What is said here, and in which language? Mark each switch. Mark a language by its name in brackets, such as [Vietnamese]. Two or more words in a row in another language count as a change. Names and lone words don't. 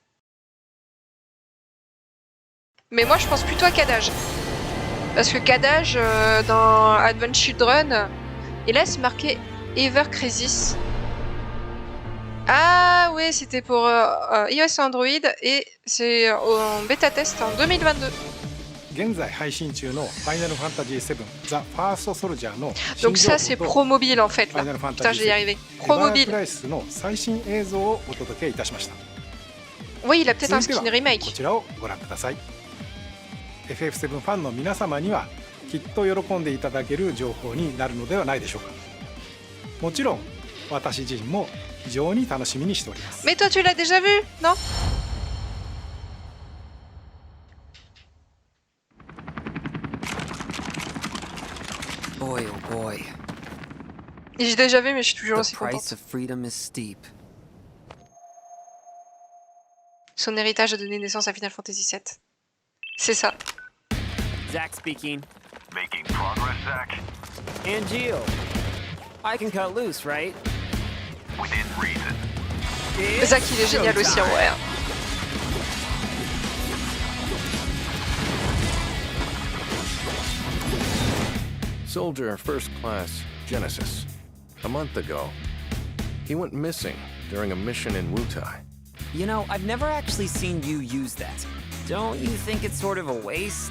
[French] Mais moi je pense plutôt à Kadage. Parce que Kadage, dans Advent Children, et là c'est marqué Ever Crisis. Ah oui, c'était pour iOS et Android et c'est en bêta test en 2022. [Japanese] 現在配信中のファイナルファンタジー7 The First Soldier の [French] Donc ça c'est Pro Mobile en fait là. Putain, je vais y arriver. Pro Mobile. [Japanese] エバークライシスの最新映像をお届けいたしました。 [French] Oui, il a peut-être un skin [Japanese] こ [French] remake. [Japanese] ちらをご覧ください。FF7 ファンの皆様にはきっと喜んでいただける情報になるのではないでしょうか。もちろん私自身も非常に楽しみにしております。 [French] Mais toi tu l'as déjà vu, non? [English] Boy, oh boy. [French] J'ai déjà vu, mais je suis toujours [English] The [French] aussi [English] price [French] contente. [English] of freedom is steep. [French] Son héritage a donné naissance à Final Fantasy VII. C'est ça. [English] Zach speaking. Making progress, Zach? And Geo. I can cut loose, right? Within reason. It's [French] Zach, il est génial aussi en vrai. [English] Soldier First Class Genesis. A month ago, he went missing during a mission in Wutai. You know, I've never actually seen you use that. Don't you think it's sort of a waste?